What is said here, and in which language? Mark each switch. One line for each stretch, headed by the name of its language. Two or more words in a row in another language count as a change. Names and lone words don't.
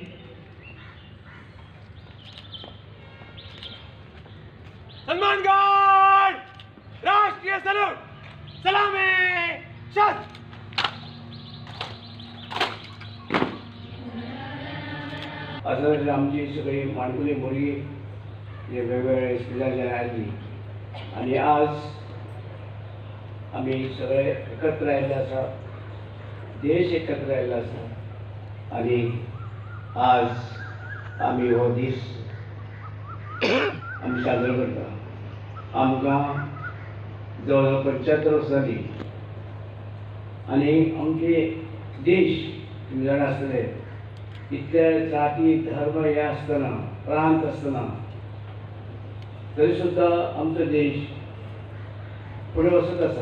Hindi: सन्मानगढ़ राष्ट्रीय सलूट सलामी शस्त्र।
Konkani: असं आमची सगळी माणकुली मुली जे वेगवेगळे शेजारचे आयली आणि आज आम्ही सगळे एकत्र आयले आसा, देश एकत्र आयला आसा आणि आज आम्ही हो दीस आम्ही साजरो करता। आमकां जवळ 75 वर्सां जाली आणि आमचे देश तुम्ही जाणा आसतले इतले जाती धर्म हे आसतना प्रांत आसतना तरी सुद्धा आमचो देश फुडें वचत आसा।